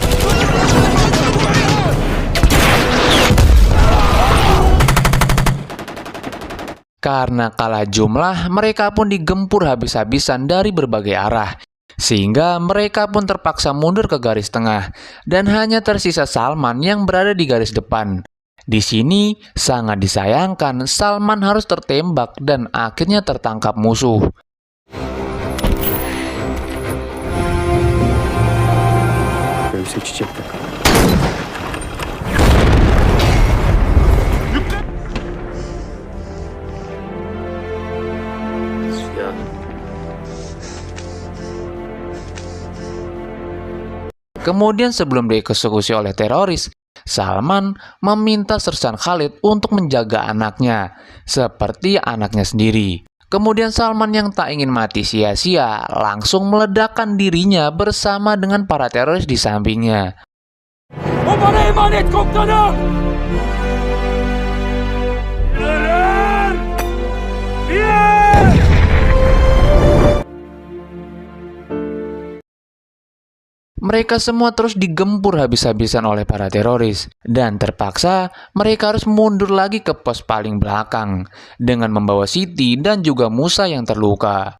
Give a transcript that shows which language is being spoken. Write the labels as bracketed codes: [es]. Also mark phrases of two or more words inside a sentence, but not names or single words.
[id] Karena kalah jumlah, mereka pun digempur habis-habisan dari berbagai arah, sehingga mereka pun terpaksa mundur ke garis tengah, dan hanya tersisa Salman yang berada di garis depan. Di sini sangat disayangkan Salman harus tertembak dan akhirnya tertangkap musuh. [tr] Göğüse çiçek takın. Ya. [id] Kemudian sebelum dieksekusi oleh teroris, Salman meminta Sersan Khalid untuk menjaga anaknya, seperti anaknya sendiri. Kemudian Salman yang tak ingin mati sia-sia langsung meledakkan dirinya bersama dengan para teroris di sampingnya. [tr] O bana emanet komutanım! [id] Mereka semua terus digempur habis-habisan oleh para teroris, dan terpaksa mereka harus mundur lagi ke pos paling belakang dengan membawa Siti dan juga Musa yang terluka.